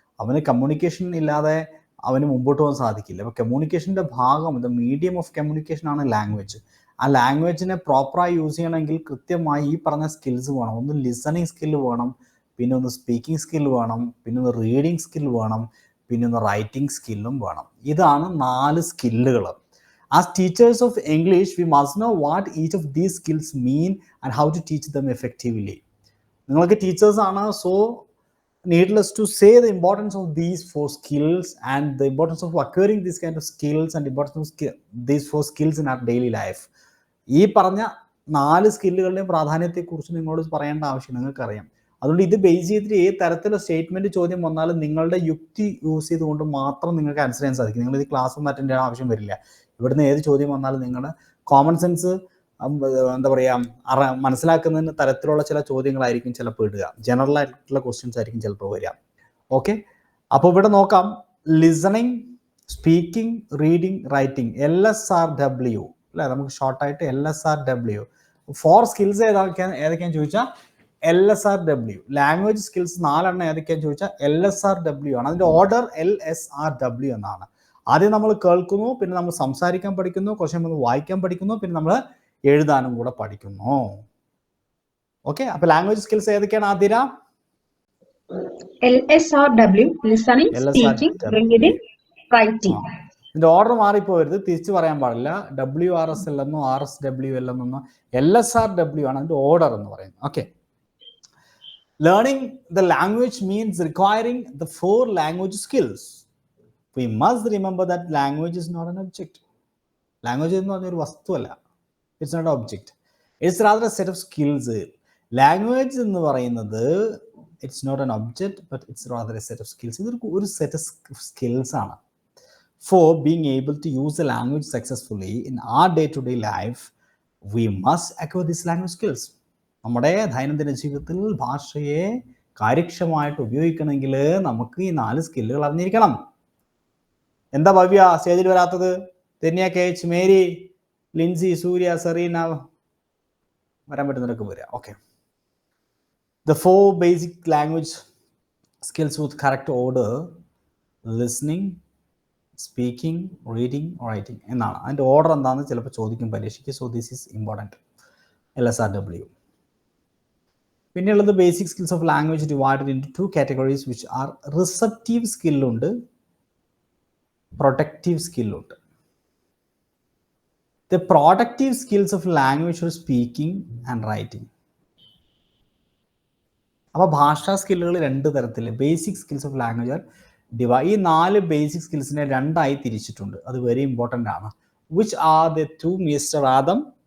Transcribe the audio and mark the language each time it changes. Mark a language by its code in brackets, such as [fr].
[ml] അവന് കമ്മ്യൂണിക്കേഷൻ ഇല്ലാതെ അവന് മുമ്പോട്ട് പോകാൻ സാധിക്കില്ല. അപ്പോൾ കമ്മ്യൂണിക്കേഷൻ്റെ ഭാഗം, [en] the medium of communication [ml] ആണ് ലാംഗ്വേജ്. ആ ലാംഗ്വേജിനെ പ്രോപ്പറായി യൂസ് ചെയ്യണമെങ്കിൽ കൃത്യമായി ഈ പറഞ്ഞ സ്കിൽസ് വേണം. ഒന്ന് ലിസണിങ് സ്കില്ല് വേണം, പിന്നെ ഒന്ന് സ്പീക്കിംഗ് സ്കില്ല് വേണം, പിന്നെ ഒന്ന് റീഡിങ് സ്കിൽ വേണം, പിന്നെ ഒന്ന് റൈറ്റിംഗ് സ്കില്ലും വേണം. ഇതാണ് 4 സ്കില്ലുകൾ. [en] As teachers of English, we must know what each of these skills mean and how to teach them effectively. [ml] നിങ്ങൾക്ക് ടീച്ചേഴ്സ് ആണ്, so [en] needless to say the importance of these 4 skills and the importance of acquiring these kind of skills and importance of these 4 skills in our daily life. [ml] ഈ പറഞ്ഞ 4 സ്കില്ലുകളുടെയും പ്രാധാന്യത്തെക്കുറിച്ച് നിങ്ങളോട് പറയേണ്ട ആവശ്യം നിങ്ങൾക്കറിയാം. അതുകൊണ്ട് ഇത് ബേസ് ചെയ്തിട്ട് ഏത് തരത്തിലുള്ള സ്റ്റേറ്റ്മെന്റ് ചോദ്യം വന്നാലും നിങ്ങളുടെ യുക്തി യൂസ് ചെയ്തുകൊണ്ട് മാത്രം നിങ്ങൾക്ക് ആൻസർ ചെയ്യാൻ സാധിക്കും. നിങ്ങൾ ഇത് ക്ലാസ് ഒന്നും അറ്റൻഡ് ചെയ്യാൻ ആവശ്യം വരില്ല. ഇവിടുന്ന് ഏത് ചോദ്യം വന്നാലും നിങ്ങളുടെ കോമൺ സെൻസ് എന്താ പറയുക മനസ്സിലാക്കുന്നതിന് തരത്തിലുള്ള ചില ചോദ്യങ്ങളായിരിക്കും ചിലപ്പോൾ ഇടുക. ജനറൽ ആയിട്ടുള്ള ക്വസ്റ്റ്യൻസ് ആയിരിക്കും ചിലപ്പോൾ വരിക. ഓക്കെ, അപ്പോൾ ഇവിടെ നോക്കാം. Listening, speaking, reading, writing, LSRW അല്ലേ, നമുക്ക് ഷോർട്ടായിട്ട് LSRW. 4 സ്കിൽസ് ഏതൊക്കെയാണെന്ന് ചോദിച്ചാൽ LSRW. ലാംഗ്വേജ് സ്കിൽസ് 4 എണ്ണം ഏതൊക്കെയാണെന്ന് ചോദിച്ചാൽ LSRW ആണ്. അതിൻ്റെ ഓർഡർ LSRW എന്നാണ്. ആദ്യം നമ്മൾ കേൾക്കുന്നു, പിന്നെ നമ്മൾ സംസാരിക്കാൻ പഠിക്കുന്നു, കുറച്ച് നമ്മൾ വായിക്കാൻ പഠിക്കുന്നു, പിന്നെ നമ്മൾ എഴുതാനും കൂടെ പഠിക്കുന്നു. ഓക്കെ, അപ്പൊ ലാംഗ്വേജ് സ്കിൽസ് ഏതൊക്കെയാണ് Athira? [en] LSRW, listening, speaking, reading, writing. [ml] ഇതിന്റെ ഓർഡർ മാറിപ്പോരുത്, തിരിച്ചു പറയാൻ പാടില്ല. WRSL എന്നോ RSWL എന്നോ LSRW ആണ് അതിന്റെ ഓർഡർ എന്ന് പറയുന്നത്. [en] Okay, learning the language means requiring the 4 language skills. We must remember that language is not an object. [ml] Language എന്ന് പറഞ്ഞൊരു വസ്തുവല്ല. [en] It's not an object. It's rather a set of skills. Language [ml] എന്ന് പറയുന്നത് [en] it's not an object, but it's rather a set of skills. [ml] ഇതൊരു set of skills ആണ്. [en] For being able to use the language successfully in our day-to-day life, we must acquire these language skills. [ml] നമ്മുടെ ദൈനംദിന ജീവിതത്തിൽ ഭാഷയെ കാര്യക്ഷമമായിട്ട് ഉപയോഗിക്കണമെങ്കിൽ നമുക്ക് ഈ 4 സ്കില്ലുകൾ അറിഞ്ഞിരിക്കണം. എന്താ ഭവ്യ സ്റ്റേജിൽ വരാത്തത്? തെന്യ, KH, മേരി, ലിൻസി, സൂര്യ, സെറീന വരാൻ പറ്റുന്നവരൊക്കെ വരിക. [en] Okay, the 4 basic language skills with correct order: listening, speaking, reading, writing എന്നാണ്. [ml] അതിൻ്റെ ഓർഡർ എന്താണെന്ന് ചിലപ്പോൾ ചോദിക്കും പരീക്ഷയ്ക്ക്. [en] So this is important. [ml] LSRW. [en] പിന്നെയുള്ളത് basic skills of language divided in 2 categories which are receptive സ്കില്ലുണ്ട്, productive സ്കില്ലുണ്ട്. The productive skills of language are speaking and writing. [ml] അപ്പോൾ ഭാഷാ സ്കില്ലുകൾ 2 തരത്തിൽ. [en] basic skills of language [ml] ഈ 4 ബേസിക് സ്കിൽസിനെ 2 ആയി തിരിച്ചിട്ടുണ്ട്. [en] അത് very important ആണ്. Which are the 2, mister Adam?